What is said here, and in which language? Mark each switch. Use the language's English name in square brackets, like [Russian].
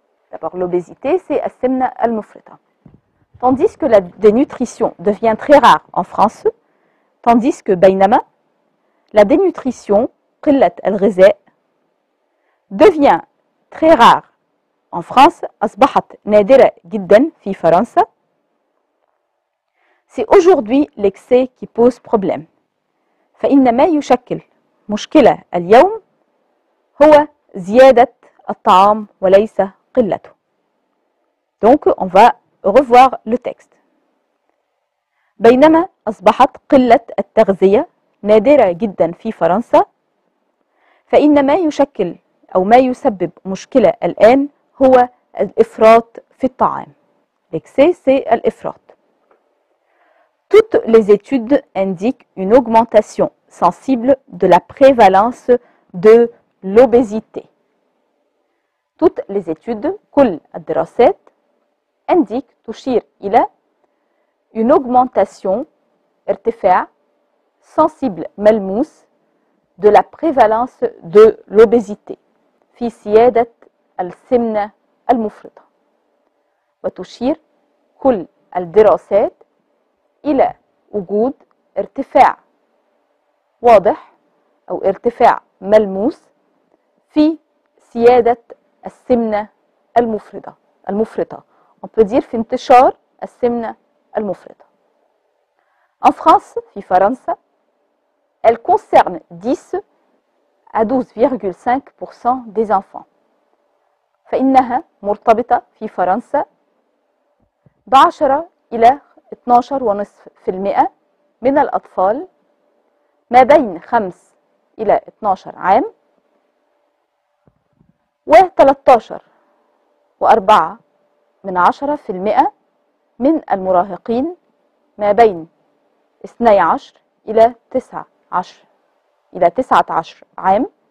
[French] D'abord, l'obésité, c'est [Arabic] as-simna al-mufrita. [French] Tandis que la dénutrition devient très rare en France, tandis que [Arabic] baynama, [French] la dénutrition, [Arabic] qillat al-ghiza, [French] devient très rare en France, [Arabic] أصبحت نادرة جدا في فرنسا. [French] C'est aujourd'hui l'excès qui pose problème. [Arabic] فإن ما يشكل مشكلة اليوم هو زيادة الطعام وليس قلته. [French] Donc on va revoir le texte. [Arabic] بينما أصبحت قلة التغذية نادرة جدا في فرنسا فإن ما يشكل أو ما يسبب مشكلة الآن هو الإفراط في الطعام. [French] L'excès, c'est l'ifrat. Toutes les études indiquent une augmentation sensible de la prévalence de l'obésité. Toutes les études, [Arabic] كل الدراسات, [French] indiquent [Arabic] تشير إلى [French] une augmentation, [Arabic] ارتفاع, [French] sensible, [Arabic] ملموس, [French] de la prévalence de l'obésité. [Arabic] في سيادة السمنة المفرطة. وتشير كل الدراسات إلى وجود ارتفاع واضح أو ارتفاع ملموس في سيادة السمنة المفرطة. [French] On peut dire [Arabic] في انتشار السمنة المفرطة. [French] En France, [Arabic] في فرنسا, [French] elle concerne 10 à 12,5% des enfants. [Arabic] فإنها مرتبطة في فرنسا ب10 إلى 12.5% من الأطفال ما بين 5 إلى 12 عام و13.4% من المراهقين ما بين 12 إلى 19 عام